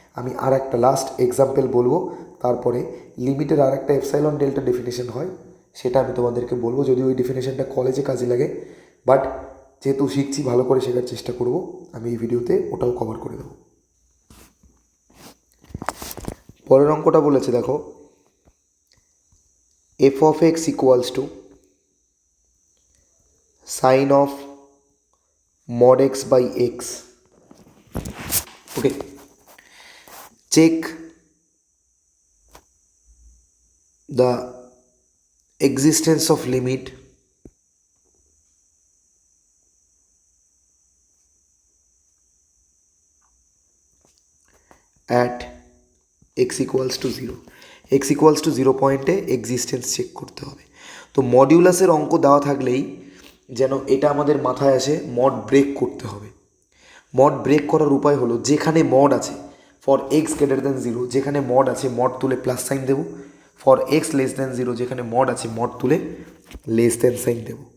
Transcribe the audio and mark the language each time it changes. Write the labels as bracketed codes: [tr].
[bn] আমি আর একটা last example বলবো, তারপরে লিমিটের আর একটা এপসাইলন ডেল্টা ডেফিনেশন হয়, সেটা আমি তোমাদেরকে বলবো। যদি ওই ডেফিনেশনটা কলেজে কাজে লাগে, বাট যেহেতু শিখছি ভালো করে শেখার চেষ্টা করব, আমি এই ভিডিওতে ওটাও কভার করে দেবো। পরের অঙ্কটা বলেছে দেখো, [en] f of x equals to sin of mod x by x. Okay, check the existence of limit at x equals to 0. X equals to 0 [bn] পয়েন্টে এক্সিস্টেন্স চেক করতে হবে। তো মডিউলাসের অঙ্ক দেওয়া থাকলেই যেন এটা আমাদের মাথায় আসে, মড ব্রেক করতে হবে। মড ব্রেক করার উপায় হলো, যেখানে মড আছে [en] for x greater than 0, [bn] যেখানে মড আছে মড তুলে প্লাস সাইন দেবো, [en] for x less than 0 [bn] যেখানে মড আছে মড তুলে লেস দ্যান সাইন দেবো।